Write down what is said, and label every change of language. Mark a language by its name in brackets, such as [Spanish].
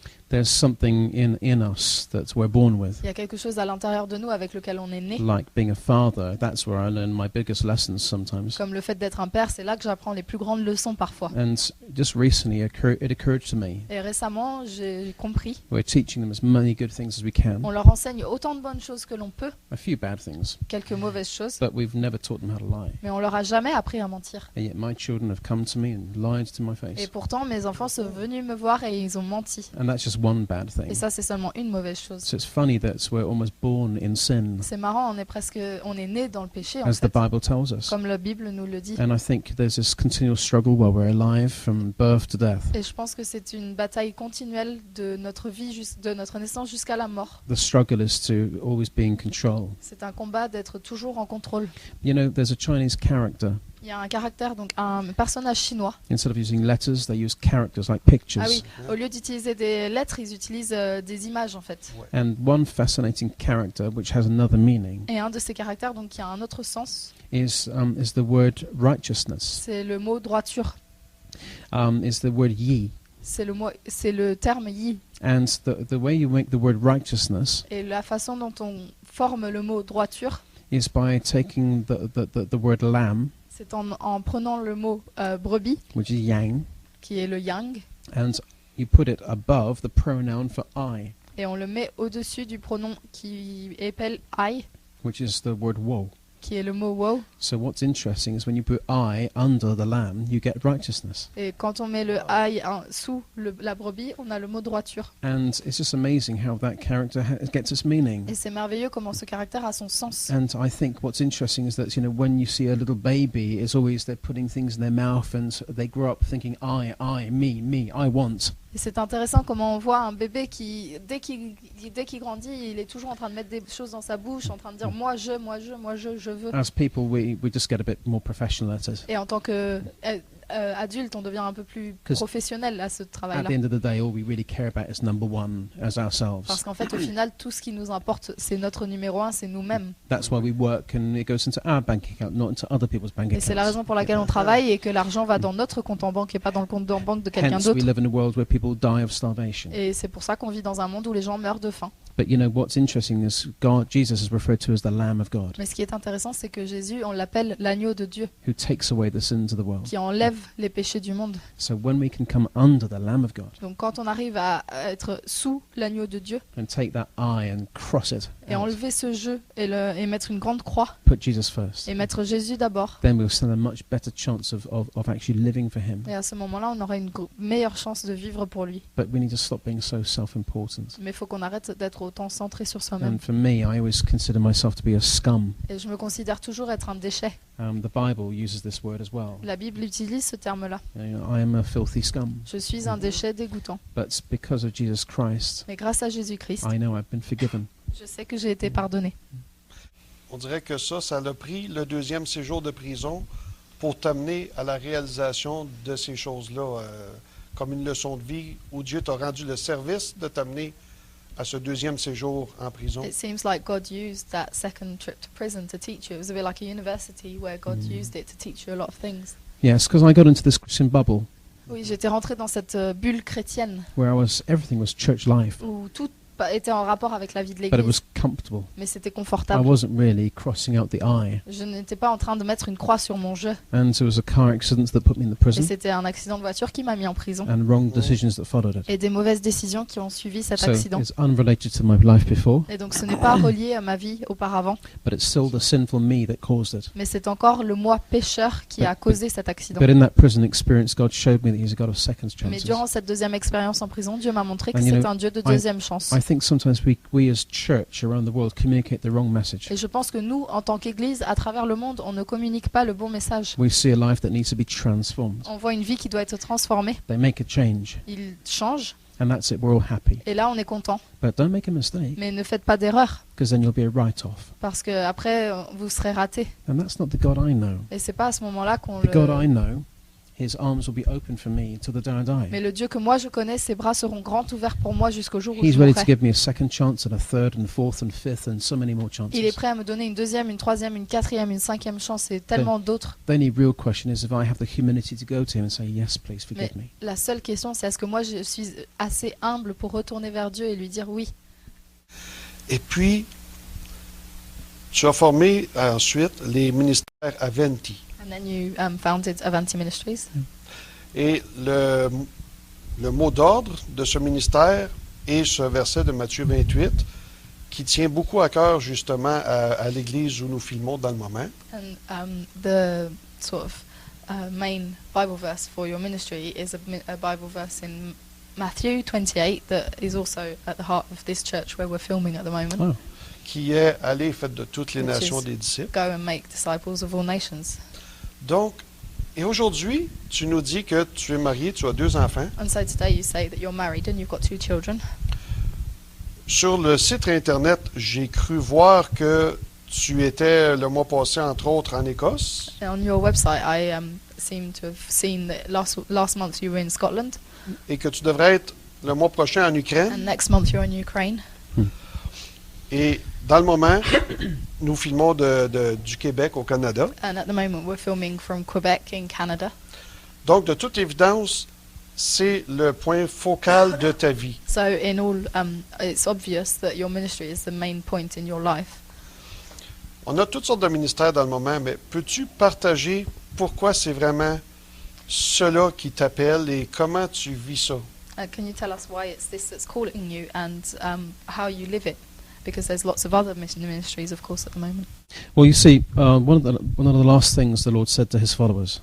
[English] There's something in us that we're born with, [French] Il y a quelque chose à l'intérieur de nous avec lequel on est né. [English] like being a father. That's where I learn my biggest lessons sometimes. [French] Comme le fait d'être un père, c'est là que j'apprends les plus grandes leçons parfois. [English] And just recently, it occurred to me [French] Et récemment, j'ai compris. [English] we're teaching them as many good things as we can. [French] On leur enseigne autant de bonnes choses que l'on peut, [English] A few bad things, [French] quelques mauvaises choses, [English] but we've never taught them how to lie. [French] mais on leur a jamais appris à mentir. [English] And yet my children have come to me and lied to my [French] Et [English] face. [French] pourtant, mes enfants sont venus me voir et ils ont menti. [English] And that's just one bad [French] Et [English] thing. [French] ça, c'est seulement une mauvaise chose. [English] So it's funny that we're almost born in sin, [French] C'est marrant, on est né dans le péché, en [English] as the [French] fait, [English] Bible tells us. [French] comme la Bible nous le dit. [English] And I think there's this continual struggle while we're alive from birth to death. [French] Et je pense que c'est une bataille continuelle de notre vie, de notre naissance jusqu'à la mort. [English] The struggle is to always be in control. [French] C'est un combat d'être toujours en contrôle. [English] You know, there's a Chinese character. [French] Il Il y a un caractère, donc un personnage chinois. [English] Instead of using letters, they use characters like pictures. [French] Ah oui, au lieu d'utiliser des lettres, ils utilisent des images en fait. [English] And one fascinating character, which has another meaning, [French] Et un de ces caractères, donc qui a un autre sens, [English] is the word righteousness. [French] c'est le mot droiture. [English] Is the word ye. [French] C'est le terme yi. [English] And the way you make the word righteousness [French] Et la façon dont on forme le mot droiture, [English] is by taking the word lamb, [French] c'est en prenant le mot brebis, [English] which is yang, [French] qui est le yang, [English] and you put it above the pronoun for I, [French] et on le met au-dessus du pronom qui épelle I, [English] which is the word woe. [French] qui est le mot wow. [English] So what's interesting is when you put I under the lamb, you get righteousness. [French] Et quand on met le I sous la brebis, on a le mot droiture. [English] And it's just amazing how that character gets its meaning. [French] Et c'est merveilleux comment ce caractère a son sens. [English] And I think what's interesting is that, when you see a little baby, it's always they're putting things in their mouth and they grow up thinking I, me, I want. [French] Et c'est intéressant comment on voit un bébé qui, dès qu'il grandit, il est toujours en train de mettre des choses dans sa bouche, en train de dire moi je veux. [English] As people, we just get a bit more professional at it. [French] Et en tant que adulte, on devient un peu plus professionnel à ce [English] At [French] travail-là. [English] the end of the day, all we really care about is number one, as ourselves. [French] Parce qu'en fait, au final, tout ce qui nous importe, c'est notre numéro 1, c'est nous-mêmes. [English] That's why we work, and it goes into our bank account, not into other people's bank [French] Et c'est la [English] accounts. [French] raison pour laquelle on travaille et que l'argent va dans notre compte en banque et pas dans le compte en banque de quelqu'un [English] Hence, we [French] d'autre. [English] live in a world where people die of starvation. [French] Et c'est pour ça qu'on vit dans un monde où les gens meurent de faim. [English] But what's interesting is Jesus is referred to as the Lamb of God, [French] Mais ce qui est intéressant, c'est que Jésus, on l'appelle l'agneau de Dieu, [English] who takes away the sins of the world. [French] qui enlève les péchés du monde. [English] So when we can come under the Lamb of God [French] Donc quand on arrive à être sous l'agneau de Dieu [English] and take that eye and cross it, [French] et [English] out, [French] enlever ce jeu et mettre une grande croix [English] put Jesus first, [French] et mettre Jésus d'abord, [English] then we'll stand a much better chance of actually living for Him. [French] et à ce moment-là, on aura une meilleure chance de vivre pour lui. [English] But we need to stop being so self-important. [French] Mais il faut qu'on arrête d'être autant centré sur soi-même. [English] And for me, I always consider myself to be a scum. [French] Et je me considère toujours être un déchet. [English] The Bible uses this word as well. [French] La Bible utilise ce terme-là. [English] I am a filthy scum. [French] Je suis un déchet dégoûtant. [English] But because of Jesus Christ, [French] Mais grâce à Jésus-Christ, [English] I know I've been forgiven. [French] je sais que j'ai été pardonné. On dirait que ça a pris le deuxième séjour de prison pour t'amener à la réalisation de ces choses-là, comme une leçon de vie où Dieu t'a rendu le service de t'amener à ce deuxième séjour en prison. [English] It seems like God used that second trip to prison to teach you. It was a bit like a university where God used it to teach you a lot of things. Yes, because I got into this Christian bubble [French] Oui, j'étais rentrée dans cette bulle chrétienne [English] where everything was church life, [French] où tout était en rapport avec la vie de [English] but it was comfortable. [French] mais c'était [English] I [French] confortable. [English] wasn't really crossing out the I. [French] Je n'étais pas en train de mettre une croix sur mon jeu. [English] And there was a car accident that put me in the [French] Et [English] prison, [French] c'était un accident de voiture qui m'a mis en prison. [English] and wrong decisions that followed it. [French] Et des mauvaises décisions qui ont suivi cet [English] So [French] accident. [English] it's unrelated to my life before, [French] Et donc ce n'est pas relié à ma vie auparavant, [English] but it's still the sinful me that caused it. [French] mais c'est encore le moi pécheur qui a causé cet accident. [English] But in that prison experience, God showed me that He's a God of second [French] Mais [English] chances. [French] durant cette deuxième expérience en prison, Dieu m'a montré que [English] And you [French] c'est [English] know, [French] un Dieu de deuxième chance. [English] I think sometimes we as church around the world communicate the wrong message. [French] Et je pense que nous, en tant qu'Église, à travers le monde, on ne communique pas le bon message. [English] We see a life that needs to be transformed. [French] On voit une vie qui doit être transformée. [English] They make a change, [French] Il change, [English] and that's it. We're all happy. [French] et là on est content. [English] But don't make a mistake, [French] Mais ne faites pas d'erreur, [English] because then you'll be a write-off. [French] parce que après vous serez raté. [English] And that's not the God I know. [French] Et c'est pas à ce moment-là qu'on [English] The God I know, His arms will be open for me till the day I die. [French] Mais le Dieu que moi je connais, ses bras seront grands ouverts pour moi jusqu'au jour où [English] He's [French] je [English] ready to [French] mourrai. [English] give me a second chance and a third and fourth and fifth and so many more chances. [French] Il est prêt à me donner une deuxième, une troisième, une quatrième, une cinquième chance et tellement d'autres. [English] The only real question is if I have the humility to go to Him and say, yes, please forgive me. [French] La seule question, c'est est-ce que moi je suis assez humble pour retourner vers Dieu et lui dire oui. Et puis, tu as formé ensuite les ministères Aventi. [English] And then you founded Avanti Ministries. [French] Et le mot d'ordre de ce ministère est ce verset de Matthieu 28 qui tient beaucoup à cœur justement à l'église où nous filmons dans le moment. [English] And the sort of main Bible verse for your ministry is a Bible verse in Matthew 28 that is also at the heart of this church where we're filming at the moment. Oh. [French] Qui est « Allez, faites de toutes les [English] Which [French] nations [English] is- [French] des disciples [English] Go and make disciples of all nations. ». [French] Donc, et aujourd'hui, tu nous dis que tu es marié, tu as 2 enfants. [English] And so today you say that you're married and you've got 2 children. [French] Sur le site Internet, j'ai cru voir que Tu étais le mois passé, entre autres, en Écosse. [English] On your website, I seem to have seen that last month you were in Scotland, [French] Et que tu devrais être le mois prochain en Ukraine. [English] and next month you're in Ukraine. [French] Et dans le moment, nous filmons du Québec au Canada. [English] And at the moment we're filming from Quebec in Canada. [French] Donc, de toute évidence, c'est le point focal de ta vie. [English] So in all, it's obvious that your ministry is the main point in your life. [French] On a toutes sortes de ministères dans le moment, mais peux-tu partager pourquoi c'est vraiment cela qui t'appelle et comment tu vis ça? [English] Can you tell us why it's this that's calling you and how you live it? Because there's lots of other ministries, of course, at the moment. Well, you see, one of the last things the Lord said to his followers